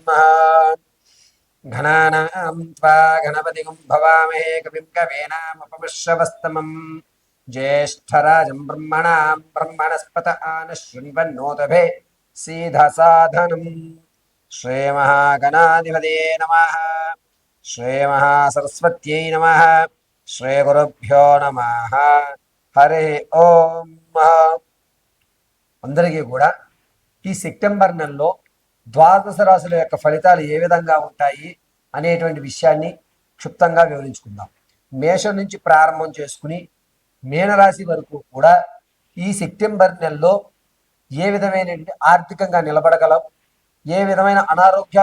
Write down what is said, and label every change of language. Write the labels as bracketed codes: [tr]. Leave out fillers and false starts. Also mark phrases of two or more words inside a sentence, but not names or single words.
[sa] घनानां त्वा गणपतिं भवामहे कविं कवीनामुपमश्रवस्तमम् ज्येष्ठराजं ब्रह्मणां ब्रह्मणस्पत आनशृण्वन्नोतभे सीधसाधनम्। श्रीमहागणाधिपतये नमः। श्रीमहासरस्वत्यै नमः। श्रीगुरुभ्यो नमः। हरिः ओम्। [te] అందరికీ కూడా ఈ సెప్టెంబర్ నెలలో ద్వాదశ రాశుల యొక్క ఫలితాలు ఏ విధంగా ఉంటాయి అనేటువంటి విషయాన్ని క్షుప్తంగా వివరించుకుందాం. మేషం నుంచి ప్రారంభం చేసుకుని మీనరాశి వరకు కూడా ఈ సెప్టెంబర్ నెలలో ఏ విధమైన ఆర్థికంగా నిలబడగలం, ఏ విధమైన అనారోగ్యాల